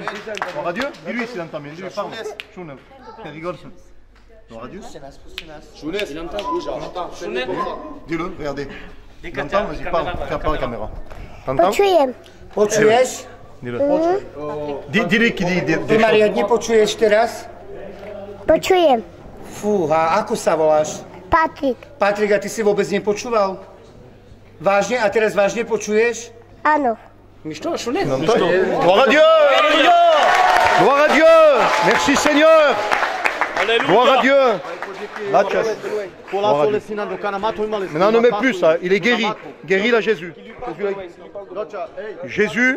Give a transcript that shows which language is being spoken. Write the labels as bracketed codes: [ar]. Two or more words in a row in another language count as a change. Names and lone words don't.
[fr] Gloire à Dieu. Dis-lui s'il entend bien. Dis-lui, parle. Chounel. Il rigole. Gloire à Dieu. Dis-le, regardez. Tu entends? Vas-y, parle. Fais par la caméra. T'entends? [sk] Počuješ? [fr] Dis-le. Dis-lui qui dit des [sk] Ty, Maria, nepočuješ teraz? Počujem. Fúha, ako sa voláš? Patrik. Patrik, a ty si vôbec nepočúval? Vážne? A teraz vážne počuješ? Áno. [fr] Gloire à Dieu. Gloire à Dieu. Merci Seigneur. Gloire à Dieu. Là, tu as... Maintenant, ne mets plus ça. Il est guéri. Guéri là, Jésus. Jésus.